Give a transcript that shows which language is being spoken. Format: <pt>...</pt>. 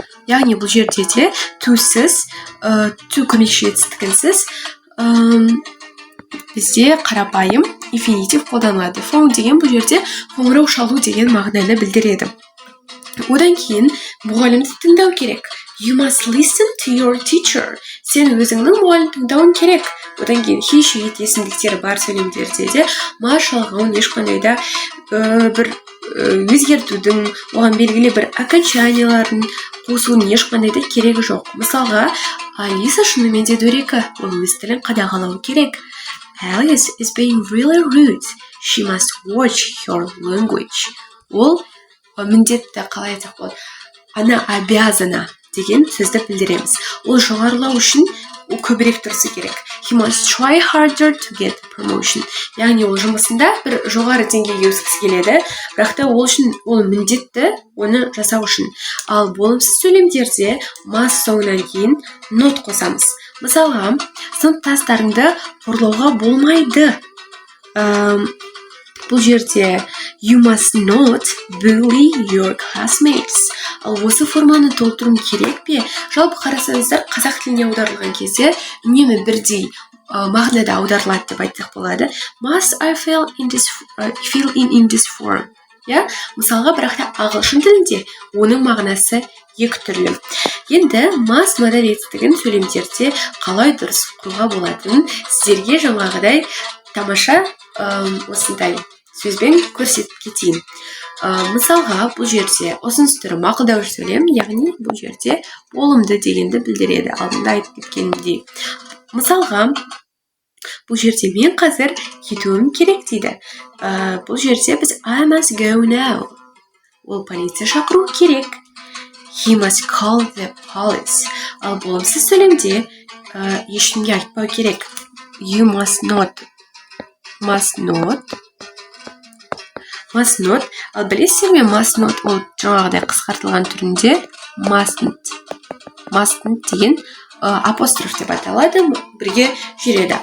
<kk>Яғни бұл жерде де to'сіз, to көмекші етістігінсіз бізде қарапайым инфинитив қолданылады. Phone деген бұл жерде қоңырау шалу деген мағынаны білдіреді. Одан кейін мұғалімді тыңдау керек.</kk> <en>You must listen to your teacher.</en> <kk>Сен өзіңнің мұғалім тыңдауын керек. Одан кейін he есімдіктері бар сөйлемдерде де шалғауын ешқандай да бір өзгертудің, оған белгілі бір окончаниялардың қосуының ешқандай да керегі жоқ. Мысалға, Алиса шынымен де дөрекі, ол өз тілін қадағалау керек.</kk> <en>Alice is being really rude. She must watch her language.</en> <kk>Ол міндетті қалай айтсақ болады?</kk> <ru>Она обязана</ru> <kk>деген сөзді білдіреміз. Ол жоғарылау үшін көбірек тұрысы керек.</kk> <en>He must try harder to get promotion.</en> <kk>Яғни ол жұмысында бір жоғары деңгейге өскісі келеді, бірақ та ол үшін ол міндетті оны жасау үшін. Ал болымсыз сөйлемдерде must соңынан кейін not қосамыз. Мысалға, сыныптастарыңды қорлауға болмайды. Бұл жерде</kk> <en>you must not bully your classmates.</en> <kk>Ал осы форманы толтыру керек пе? Жалпы қарасаңыздар, қазақ тіліне аударылған кезде үнемі бірдей мағынада аударылады деп айтсақ болады.</kk> <en>Must I fill in this form?</en> <kk>Мысалға, бірақ та ағылшын тілінде оның мағынасы екі түрлі. Енді must модаль етістігін сөйлемдерде қалай дұрыс құруға болатынын сіздерге жаңағыдай тамаша осындай сөзбен көрсетіп кетейін. Мысалға, бұл жерде ұсыныс түрі мақұлдауыш сөйлем, яғни бұл жерде болымды дегенді білдіреді, алдында айтып кеткенімдей. Мысалға, бұл жерде мен қазір кетуім керек дейді. Бұл жерде біз</kk> <en>I must go now.</en> <kk>Ол полиция шақыру керек.</kk> <en>He must call the police.</en> <kk>Ал болымсыз сөйлемде ешкімге айтпау керек.</kk> <en>You must not.</en> <kk>Ал білесіздер ме, must not ол жаңағыдай қысқартылған түрінде mustn't деген апостроф деп аталады, бірге жүреді.</kk>